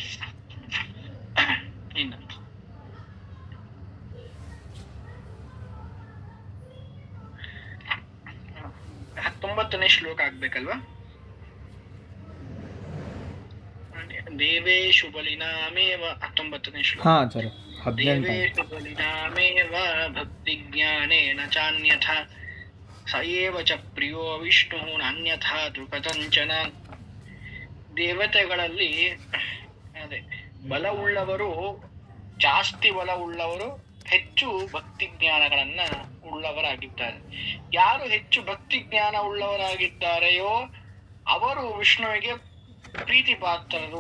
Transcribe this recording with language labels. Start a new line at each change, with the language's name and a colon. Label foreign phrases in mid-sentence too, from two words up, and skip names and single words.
Kannada: ಇನ್ನು 19ನೇ ಶ್ಲೋಕ ಆಗ್ಬೇಕಲ್ವಾ?
Sanskrit: ದೇವೇಶು ಬಲಿನಾಮೇವ
Kannada: 19ನೇ ಶ್ಲೋಕ.
Sanskrit: ದೇವೇಶು ಬಲಿನಾಮೇವ ಭಕ್ತಿ ಜ್ಞಾನೇನ ಚಾನ್ಯಥಾ ಸ ಏವ ಚ ಪ್ರಿಯೋ ವಿಷ್ಣು ನಾನ್ಯಥಾ ತ್ರಿಕಥಂಚನ.
Kannada: ದೇವತೆಗಳಲ್ಲಿ ಅದೇ ಬಲವುಳ್ಳವರು, ಜಾಸ್ತಿ ಬಲವುಳ್ಳವರು ಹೆಚ್ಚು ಭಕ್ತಿ ಜ್ಞಾನಗಳನ್ನ ಉಳ್ಳವರಾಗಿದ್ದಾರೆ. ಯಾರು ಹೆಚ್ಚು ಭಕ್ತಿ ಜ್ಞಾನ ಉಳ್ಳವರಾಗಿದ್ದಾರೆಯೋ ಅವರು ವಿಷ್ಣುವಿಗೆ ಪ್ರೀತಿ ಪಾತ್ರರು.